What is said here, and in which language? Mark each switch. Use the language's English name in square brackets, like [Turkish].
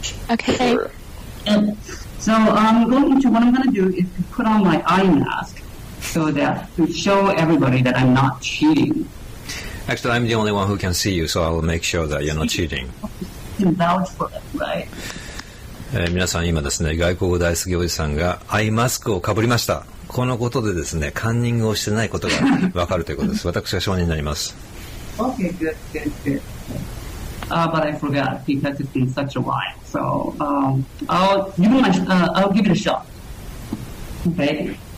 [English] Okay. Sure. And so what I'm going to do is to put on my eye mask so that to show everybody that I'm not cheating. Actually, I'm the only one who can see you, so I'll make sure that you're not cheating. You can vouch for it, right? [Japanese] 皆さん今ですね、外国語大好きおじさんがアイマスクをかぶりました。このことでですね、カンニングをしてないことがわかるということです。私が証人になります。 [English] Okay, good. But I forgot because it's been such a while. So I'll give it a shot. Okay.